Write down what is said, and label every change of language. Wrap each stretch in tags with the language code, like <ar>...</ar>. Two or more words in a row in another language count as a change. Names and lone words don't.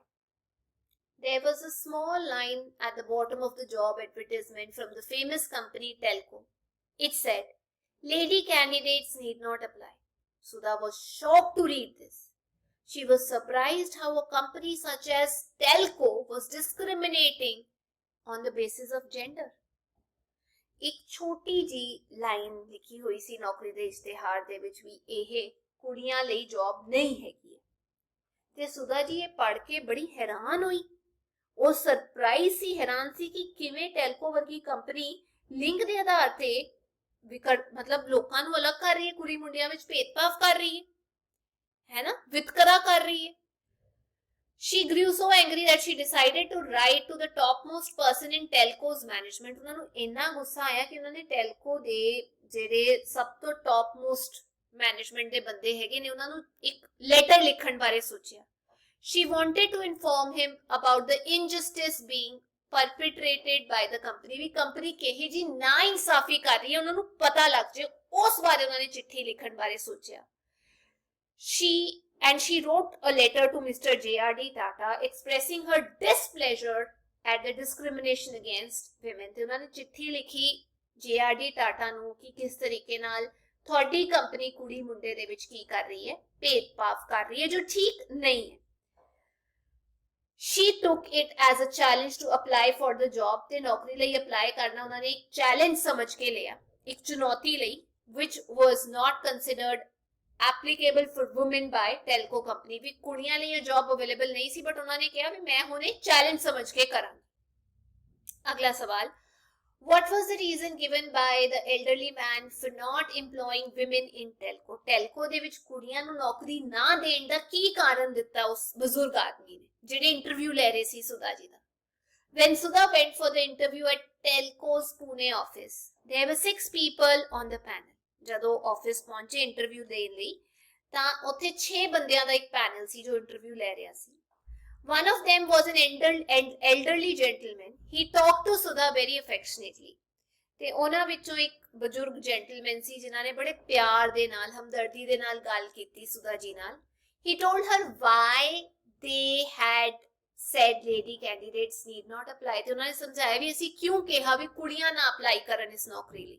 <en>There was a small line at the bottom of the job advertisement from the famous company Telco. It said, "Lady candidates need not apply." Sudha was shocked to read this. She was surprised how a company such as Telco was discriminating on the basis of gender.</en> <pa>ਇੱਕ ਛੋਟੀ ਜੀ ਲਾਈਨ ਲਿਖੀ ਹੋਈ ਸੀ ਨੌਕਰੀ ਦੇ ਇਸ਼ਤਿਹਾਰ ਦੇ ਵਿੱਚ ਵੀ ਇਹ ਕੁੜੀਆਂ ਲਈ ਜੌਬ ਨਹੀਂ ਹੈਗੀ ਹੈ ਤੇ ਸੁਧਾ ਜੀ ਇਹ ਪੜ੍ਹ ਕੇ ਬੜੀ ਹੈਰਾਨ ਹੋਈ। ਉਹ ਸਰਪ੍ਰਾਈਜ਼ ਸੀ, ਹੈਰਾਨ ਸੀ ਕਿ ਕਿਵੇਂ ਟੈਲਕੋ ਵਰਗੀ ਕੰਪਨੀ ਲਿੰਗ ਦੇ ਆਧਾਰ ਤੇ ਮਤਲਬ ਲੋਕਾਂ ਨੂੰ ਅਲੱਗ ਕਰ ਰਹੀ ਹੈ, ਕੁੜੀ ਮੁੰਡਿਆਂ ਵਿੱਚ ਭੇਦਭਾਵ ਕਰ ਰਹੀ ਹੈ ਨਾ, ਵਿਤਕਰਾ ਕਰ ਰਹੀ ਹੈ।</pa> <en>She grew so angry that she decided to write to the topmost person in Telco's management.</en> <pa>ਉਹਨਾਂ ਨੂੰ ਇੰਨਾ ਗੁੱਸਾ ਆਇਆ ਕਿ ਉਹਨਾਂ ਨੇ ਟੈਲਕੋ ਦੇ ਜਿਹੜੇ ਸਭ ਤੋਂ</pa> <en>topmost management</en> <pa>ਦੇ ਬੰਦੇ ਹੈਗੇ ਨੇ ਉਹਨਾਂ ਨੂੰ ਇੱਕ ਲੈਟਰ ਲਿਖਣ ਬਾਰੇ ਸੋਚਿਆ।</pa> <en>She wanted to inform him about the injustice being perpetrated by the company,</en> <pa>ਵੀ ਕੰਪਨੀ ਕਿਹੀ ਜੀ ਨਾ ਇਨਸਾਫੀ ਕਰ ਰਹੀ ਹੈ ਉਹਨਾਂ ਨੂੰ ਪਤਾ ਲੱਗ ਜੇ, ਉਸ ਬਾਰੇ ਉਹਨਾਂ ਨੇ ਚਿੱਠੀ ਲਿਖਣ ਬਾਰੇ ਸੋਚਿਆ।</pa> <en>She wrote a letter to Mr. J.R.D. Tata expressing her displeasure at the discrimination against women,</en> <pa>ਤੇ ਉਹਨਾਂ ਨੇ ਚਿੱਠੀ ਲਿਖੀ J.R.D. Tata ਨੂੰ ਕਿ ਕਿਸ ਤਰੀਕੇ ਨਾਲ ਤੁਹਾਡੀ ਕੰਪਨੀ ਕੁੜੀ ਮੁੰਡੇ ਦੇ ਵਿੱਚ ਕੀ ਕਰ ਰਹੀ ਹੈ, ਭੇਦਭਾਵ ਕਰ ਰਹੀ ਹੈ ਜੋ ਠੀਕ ਨਹੀਂ ਹੈ।</pa> <en>She took it as a challenge to apply for the job,</en> <pa>ਤੇ ਨੌਕਰੀ ਲਈ ਅਪਲਾਈ ਕਰਨਾ ਉਹਨਾਂ ਨੇ ਇੱਕ ਚੈਲੰਜ ਸਮਝ ਕੇ ਲਿਆ, ਇੱਕ ਚੁਣੌਤੀ ਲਈ,</pa> <en>which was not considered applicable for women by telco company,</en> <pa>ਵੀ ਕੁੜੀਆਂ ਲਈ ਇਹ ਜੌਬ ਅਵੇਲੇਬਲ ਨਹੀਂ ਸੀ, ਬਟ ਉਹਨਾਂ ਨੇ ਕਿਹਾ ਵੀ ਮੈਂ ਹੁਣ ਇਹ ਚੈਲੰਜ ਸਮਝ ਕੇ ਕਰਾਂਗੀ। ਅਗਲਾ ਸਵਾਲ,</pa> <en>what was the reason given by the elderly man for not employing women in telco?</en> <pa>telco ਦੇ ਵਿੱਚ ਕੁੜੀਆਂ ਨੂੰ ਨੌਕਰੀ ਨਾ ਦੇਣ ਦਾ ਕੀ ਕਾਰਨ ਦਿੱਤਾ ਉਸ ਬਜ਼ੁਰਗ ਆਦਮੀ ਨੇ ਜਿਹੜੇ ਇੰਟਰਵਿਊ ਲੈ ਰਹੇ ਸੀ ਸੁਧਾ ਜੀ ਦਾ।</pa> <en>When Sudha went for the interview at telco's Pune office, there were 6 people on the panel.</en> <pa>ਜਦੋਂ ਆਫਿਸ ਪਹੁੰਚੇ ਇੰਟਰਵਿਊ ਦੇਣ ਲਈ ਤਾਂ ਉੱਥੇ 6 ਬੰਦਿਆਂ ਦਾ ਇੱਕ ਪੈਨਲ ਸੀ ਜੋ ਇੰਟਰਵਿਊ ਲੈ ਰਿਹਾ ਸੀ।</pa> <en>One of them was an elderly gentleman. He talked to Sudha very affectionately.</en> <pa>ਤੇ ਉਹਨਾਂ ਵਿੱਚੋਂ ਇੱਕ ਬਜ਼ੁਰਗ ਜੈਂਟਲਮੈਨ ਸੀ ਜਿਨ੍ਹਾਂ ਨੇ ਬੜੇ ਪਿਆਰ ਦੇ ਨਾਲ, ਹਮਦਰਦੀ ਦੇ ਨਾਲ ਗੱਲ ਕੀਤੀ ਸੁਧਾ ਜੀ ਨਾਲ।</pa> <en>He told her why they had said lady candidates need not apply.</en> <pa>ਤੇ ਉਹਨਾਂ ਨੇ ਸਮਝਾਇਆ ਵੀ ਅਸੀਂ ਕਿਉਂ ਕਿਹਾ ਵੀ ਕੁੜੀਆਂ ਨਾ ਅਪਲਾਈ ਕਰਨ ਇਸ ਨੌਕਰੀ ਲਈ।</pa>